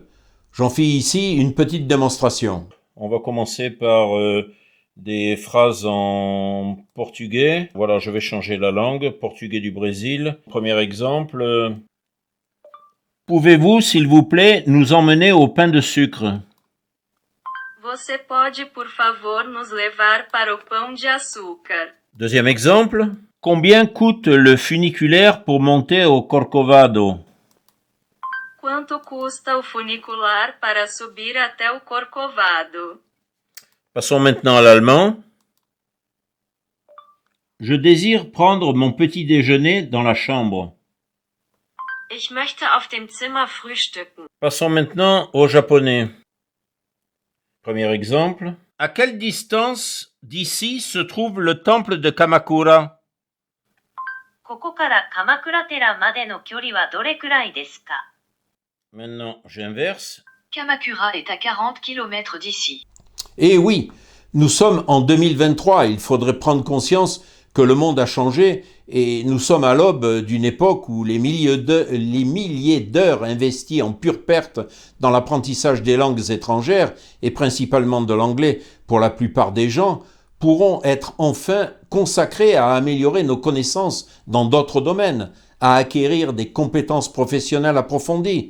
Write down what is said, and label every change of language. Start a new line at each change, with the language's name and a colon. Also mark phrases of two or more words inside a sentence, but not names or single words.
French: J'en fais ici une petite démonstration. On va commencer par des phrases en portugais. Voilà, je vais changer la langue, portugais du Brésil. Premier exemple. Pouvez-vous, s'il vous plaît, nous emmener au pain de sucre?
Portuguese: Você pode, por favor, nos levar para o pão de açúcar?
French: Deuxième exemple. Combien coûte le funiculaire pour monter au Corcovado?
Portuguese: Quanto custa o funicular para subir até o Corcovado?
French: Passons maintenant à l'allemand. Je désire prendre mon petit déjeuner dans la chambre.
German: Ich möchte auf dem Zimmer frühstücken.
French: Passons maintenant au japonais. Premier exemple. À quelle distance d'ici se trouve le temple de Kamakura?
Japanese: ここから鎌倉寺までの距離はどれくらいですか?
French: Maintenant, j'inverse. Kamakura est à 40 km d'ici. Eh oui, nous sommes en 2023 et il faudrait prendre conscience que le monde a changé et nous sommes à l'aube d'une époque où les milliers d'heures investies en pure perte dans l'apprentissage des langues étrangères, et principalement de l'anglais pour la plupart des gens, pourront être enfin consacrées à améliorer nos connaissances dans d'autres domaines, à acquérir des compétences professionnelles approfondies.